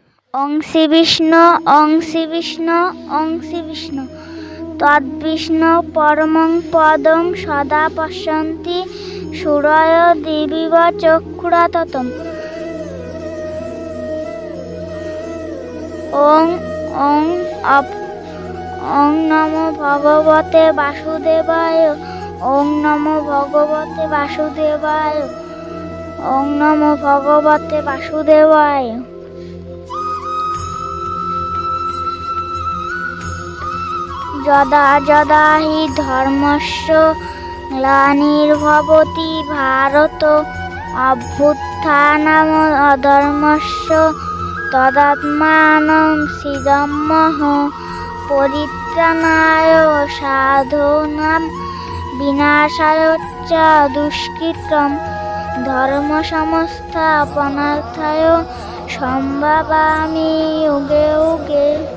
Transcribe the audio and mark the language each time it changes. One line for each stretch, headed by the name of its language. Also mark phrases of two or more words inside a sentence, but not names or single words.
Sanskrit: ওং শ্রী বিষ্ণু ওং শ্রী বিষ্ণু ওং শ্রী বিষ্ণু তদ্বিষ্ণু পরমং পদং সদা পশ্যন্তি সূরয় দিবিব চক্ষুরাততম। ওং ওং ওং নমো ভগবতে বাসুদেবায়। ওং নমো ভগবতে বাসুদেবায়। ওং নমো ভগবতে বাসুদেবায়। যদা যদা হি ধর্মস্য গ্লানির্ভবতি ভারত অভ্যুত্থানম অধর্মস্য তদাত্মানং সৃজাম্যহং পরিত্রাণায় সাধূনাং বিনাশায় চ দুষ্কৃতম্ ধর্ম সংস্থাপনার্থায় সম্ভাবামি যুগে যুগে।